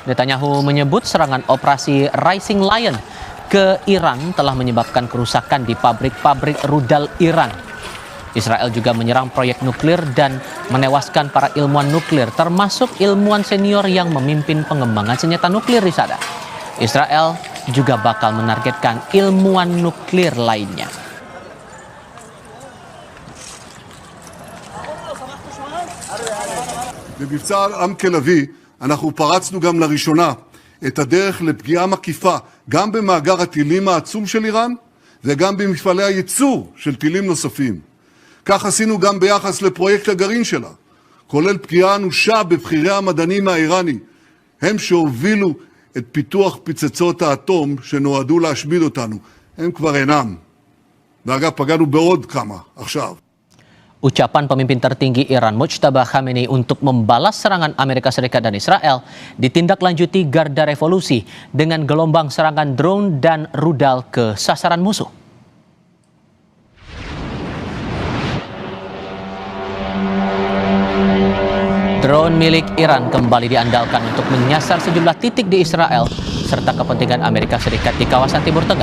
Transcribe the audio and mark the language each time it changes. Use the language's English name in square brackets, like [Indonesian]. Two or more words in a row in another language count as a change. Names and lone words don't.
[Indonesian] Netanyahu menyebut serangan operasi Rising Lion ke Iran telah menyebabkan kerusakan di pabrik-pabrik rudal Iran. Israel juga menyerang proyek nuklir dan menewaskan para ilmuwan nuklir, termasuk ilmuwan senior yang memimpin pengembangan senjata nuklir di sana. Israel juga bakal menargetkan ilmuwan nuklir lainnya. [Hebrew] במבצע עם כלבי אנחנו פרצנו גם לראשונה את הדרך לפגיעה מקיפה גם במאגר הטילים העצום של איראן וגם במפעלי הייצור של טילים נוספים. כך עשינו גם ביחס לפרויקט הגרעין שלה, כולל פגיעה אנושה בבחירי המדענים האיראני, הם שהובילו את פיתוח פצצות האטום שנועדו להשמיד אותנו. הם כבר אינם. ואגב, פגענו בעוד כמה עכשיו. [Indonesian] Ucapan pemimpin tertinggi Iran Mujtaba Khamenei untuk membalas serangan Amerika Serikat dan Israel ditindaklanjuti Garda Revolusi dengan gelombang serangan drone dan rudal ke sasaran musuh. Drone milik Iran kembali diandalkan untuk menyasar sejumlah titik di Israel serta kepentingan Amerika Serikat di kawasan Timur Tengah.